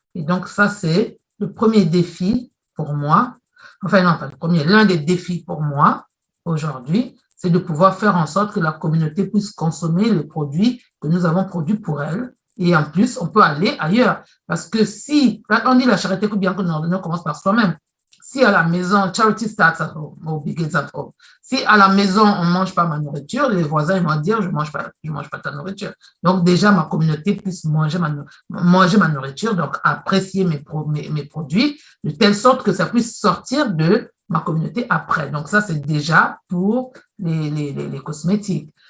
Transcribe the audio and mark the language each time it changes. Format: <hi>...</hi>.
<fr>Et donc, ça, c'est le premier défi pour moi. Enfin, non, pas le premier, l'un des défis pour moi aujourd'hui, c'est de pouvoir faire en sorte que la communauté puisse consommer les produits que nous avons produits pour elle. Et en plus, on peut aller ailleurs. Parce que si, on dit la charité, bien que nous commence par soi-même. Si à la maison,</fr> <en>charity starts at home, or begins at home.</en> <fr>Si à la maison, on ne mange pas ma nourriture, les voisins vont dire, je mange pas ta nourriture. Donc, déjà, ma communauté puisse manger ma nourriture, donc apprécier mes produits, de telle sorte que ça puisse sortir de ma communauté après. Donc, ça, c'est déjà pour les cosmétiques.</fr>